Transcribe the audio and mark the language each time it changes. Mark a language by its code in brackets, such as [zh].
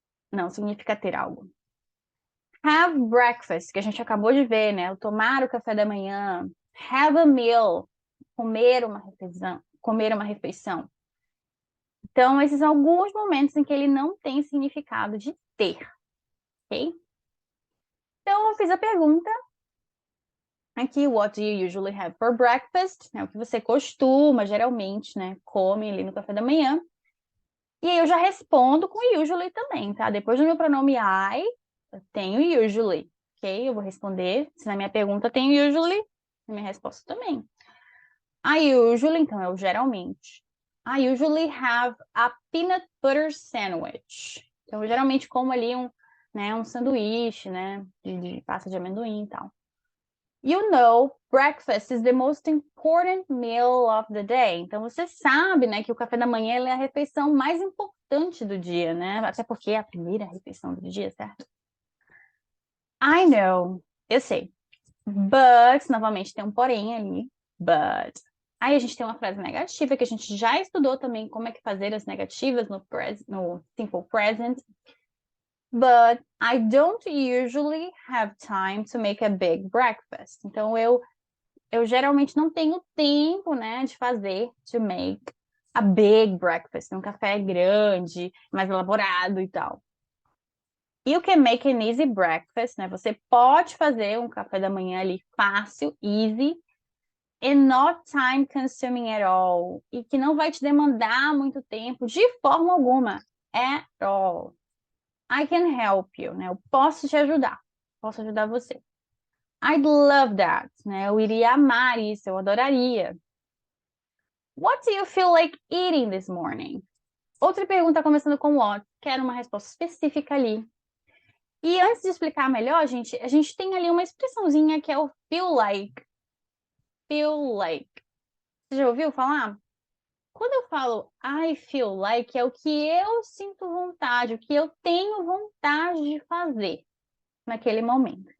[pt] Não, significa ter algo. Have breakfast, que a gente acabou de ver, né? O tomar o café da manhã. Have a meal, comer uma refeição. Comer uma refeição. Então, esses são alguns momentos em que ele não tem significado de ter, ok? Então, eu fiz a pergunta. [en] Aqui, what do you usually have for breakfast? [pt] É o que você costuma, geralmente, né? Come ali no café da manhã. E aí eu já respondo com usually também, tá? Depois do meu pronome I, Eu tenho usually, ok? Eu vou responder. Se na minha pergunta tem usually, na minha resposta também. [en] I usually, [pt] então é o geralmente. [en] I usually have a peanut butter sandwich. [pt] Então, eu geralmente como ali um sanduíche, né? De pasta de amendoim e tal. [en] You know, breakfast is the most important meal of the day. [pt] Então, você sabe, né, que o café da manhã é a refeição mais importante do dia, né? Até porque é a primeira refeição do dia, certo? [en] I know. [pt] Eu sei. But, novamente, tem um porém ali. But. Aí a gente tem uma frase negativa que a gente já estudou também como é que fazer as negativas no simple present. [en] But I don't usually have time to make a big breakfast. [pt] Então, eu geralmente não tenho tempo, né, de fazer, [en] to make a big breakfast, [pt] um café grande, mais elaborado e tal. [en] You can make an easy breakfast, né? [pt] Você pode fazer um café da manhã ali fácil, easy, [en] and not time consuming at all. [pt] E que não vai te demandar muito tempo de forma alguma. [en] At all. I can help you, [pt] né? Eu posso te ajudar. Posso ajudar você. [en] I'd love that, né? [pt] Eu iria amar isso, eu adoraria. [en] What do you feel like eating this morning? [pt] Outra pergunta começando com what. Quero uma resposta específica ali. E antes de explicar melhor, gente, a gente tem ali uma expressãozinha que é o feel like. Feel like. Você já ouviu falar? Quando eu falo I feel like, é o que eu sinto vontade, o que eu tenho vontade de fazer naquele momento.